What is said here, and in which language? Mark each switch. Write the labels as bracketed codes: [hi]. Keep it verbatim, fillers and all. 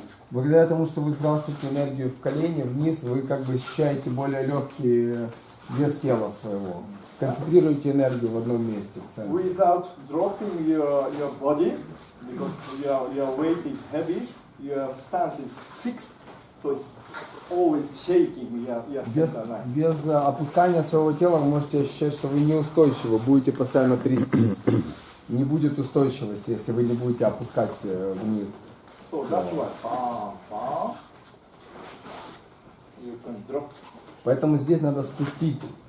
[ru] Благодаря тому, что вы сбрасываете энергию в колени вниз, вы как бы ощущаете более легкий вес тела своего. Концентрируете энергию в одном месте, в центре. [en] Without dropping your your body, because your your weight is heavy, your stance is fixed, so it's always shaking. Your your center line. [ru] Без без опускания своего тела вы можете ощущать, что вы неустойчивы, будете постоянно трястись. Не будет устойчивости, если вы не будете опускать вниз. [en] So that's why. Bam, bam. You can drop. [ru] Поэтому здесь надо спустить.